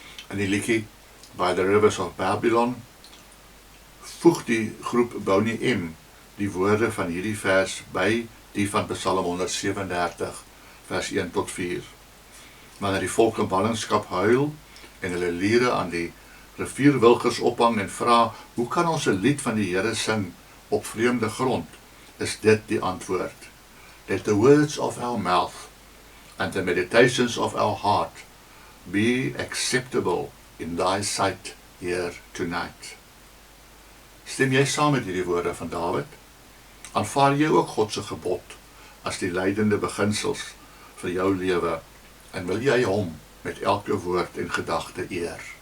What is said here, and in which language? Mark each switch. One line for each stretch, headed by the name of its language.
Afrikaans: In die liedjie By the Rivers of Babylon voeg die groep Boney M die woorde van hierdie vers by die van Psalm 137 vers 1 tot 4. Wanneer die volk in ballingskap huil en hulle liere aan die rivierwilgers ophang en vra, hoe kan ons 'n lied van die Here sing op vreemde grond, is dit die antwoord.
English: Let the words of our mouth and the meditations of our heart be acceptable in thy sight here tonight.
Afrikaans: Stem jy saam met hierdie woorde van Dawid? Aanvaar jy ook God se gebod as die leidende beginsels vir jou lewe en wil jy hom met elke woord en gedagte eer?